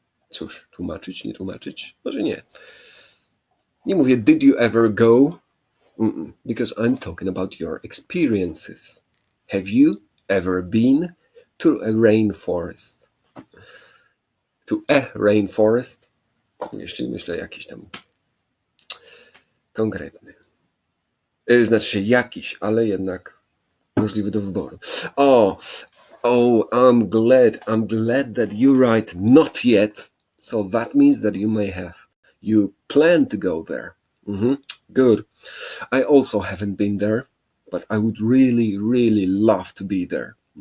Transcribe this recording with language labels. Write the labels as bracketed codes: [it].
[pl] Cóż, tłumaczyć, nie tłumaczyć? Może nie. Nie mówię [en] did you ever go? Because I'm talking about your experiences. Have you ever been to a rainforest? To a rainforest? [pl] Jeśli myślę jakiś tam konkretny. Znaczy się jakiś, ale jednak możliwy do wyboru. [en] Oh, I'm glad that you write not yet. So that means that you plan to go there. Good. I also haven't been there, but I would really, really love to be there.